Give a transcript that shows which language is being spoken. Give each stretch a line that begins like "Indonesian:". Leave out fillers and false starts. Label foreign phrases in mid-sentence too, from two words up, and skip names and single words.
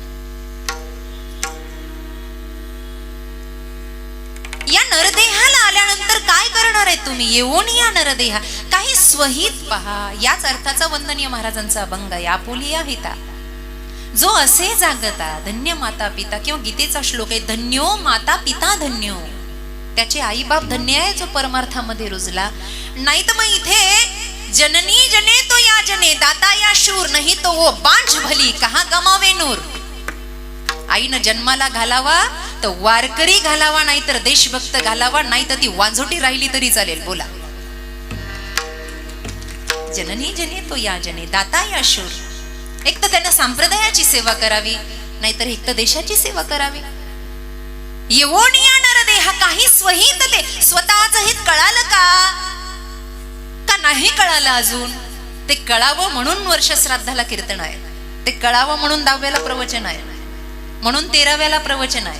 Marathi: या नरदेहाला आल्यानंतर काय करणार आहे तुम्ही? येऊन या नरदेहा काही स्वहित पहा. याच अर्थाचा वंदनीय महाराजांचा अभंग आहे. आपुलिया हिता जो असे जागता धन्य माता पिता, किंवा गीतेचा श्लोक आहे
Sanskrit: धन्यो माता पिता धन्यो.
Marathi: त्याचे आई बाप धन्य आहे जो परमार्थामध्ये रुजला. नाही तर मग इथे
Hindi: जननी जने तो या जने दाता या शूर, नाही तो वो बांझ भली कहा गमावे नूर.
Marathi: आईनं जन्माला घालावा तर वारकरी घालावा, नाही तर देशभक्त घालावा, नाही तर ती वांझोटी राहिली तरी चालेल.
Hindi: बोला. जननी जने तो या जने दाता या शूर.
Marathi: एक तर त्यांना संप्रदायाची सेवा करावी, नाहीतर एक तर देशाची सेवा करावी. येऊन या नरदेहा काही स्वहित दे. स्वतःच हित कळालं का नाही कळालं अजून? ते कळावं म्हणून वर्षश्राद्धाला कीर्तन आहे. ते कळावं म्हणून 10व्याला प्रवचन आहे, म्हणून 13व्याला प्रवचन आहे.